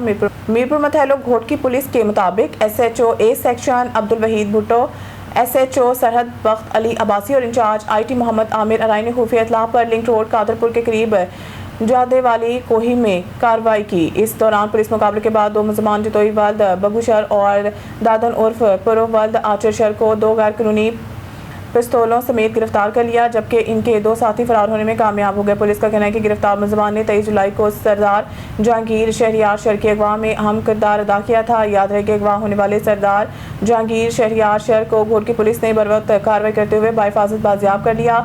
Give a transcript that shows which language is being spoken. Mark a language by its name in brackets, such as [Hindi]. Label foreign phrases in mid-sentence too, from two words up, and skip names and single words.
[Urdu] میرپور متھلو گھوٹکی پولیس کے مطابق ایس ایچ او اے سیکشن عبدالوحید بھٹو، ایس ایچ او سرحد بخت علی عباسی اور انچارج آئی ٹی محمد عامر ارائی نے خفیہ اطلاع پر لنک روڈ قادرپور کے قریب جادے والی کوہی میں کارروائی کی۔ اس دوران پولیس مقابلے کے بعد 2 ملزمان جتوئی ولد بگو شر اور دادن عرف پرو ولد آچر شر کو 2 غیر قانونی پستولوں سمیت گرفتار کر لیا، جبکہ ان کے 2 ساتھی فرار ہونے میں کامیاب ہو گئے۔ پولیس کا کہنا ہے کہ گرفتار ملزمان نے 23 جولائی کو سردار جہانگیر شہریار شر کے اغوا میں اہم کردار ادا کیا تھا۔ یاد رہے کہ اغوا ہونے والے سردار جہانگیر شہریار شر کو گھوٹکی پولیس نے بروقت کارروائی کرتے ہوئے بحفاظت بازیاب کر لیا۔